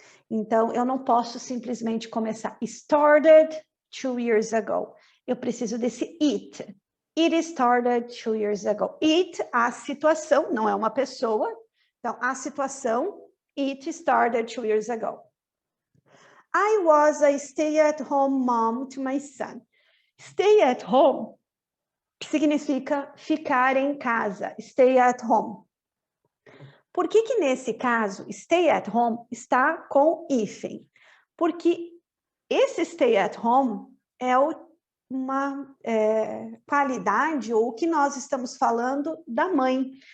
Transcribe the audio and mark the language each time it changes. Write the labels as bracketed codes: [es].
[pt] Então, eu não posso simplesmente começar [en] started 2 years ago. [pt] Eu preciso desse it. [en] It started 2 years ago. [pt] It, a situação, não é uma pessoa. Então, a situação, [en] it started 2 years ago. I was a stay-at-home mom to my son. [pt] Stay at home significa ficar em casa. Stay at home. Por que que nesse caso, stay at home está com hífen? Porque esse stay at home é uma qualidade ou o que nós estamos falando da mãe.